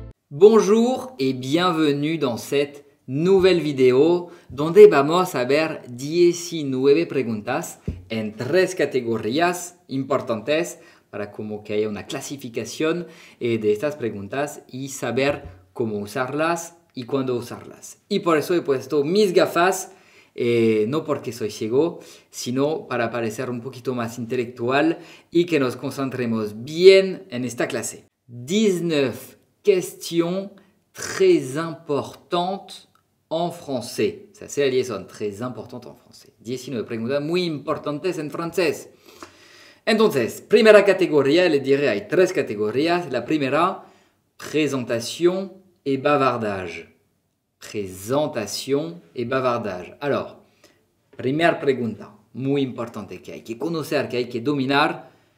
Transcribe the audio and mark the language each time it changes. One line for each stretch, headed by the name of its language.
French: Bonjour et bienvenue dans cette nouvelle vidéo
Spanish: donde vamos a ver 19 preguntas en tres categorías importantes para como que haya una clasificación de estas preguntas y saber cómo usarlas y cuándo usarlas. Y por eso he puesto mis gafas, no porque soy ciego, sino para parecer un poquito más intelectual y que nos concentremos bien en esta clase.
French: 19 questions très importantes en français. Ça, c'est la liaison, très importante en français.
Spanish: 19 preguntas muy importantes en francés. Entonces, primera categoría, le diré, hay tres categorías. La primera,
French: présentation et bavardage. Présentation et bavardage.
Spanish: Alors, primera pregunta, muy importante, que hay que conocer, que hay que dominar.